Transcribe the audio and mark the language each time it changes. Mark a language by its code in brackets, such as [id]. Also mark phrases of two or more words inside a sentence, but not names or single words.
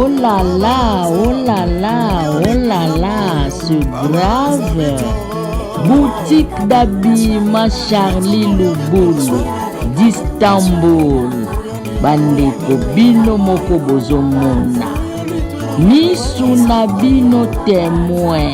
[fr] là là, oh là là, oh là là, c'est grave. Boutique d'habillement Charlie Lubulu d'Istanbul. [ln] Bandeko bino moko bozomona. Misu na bino témoin.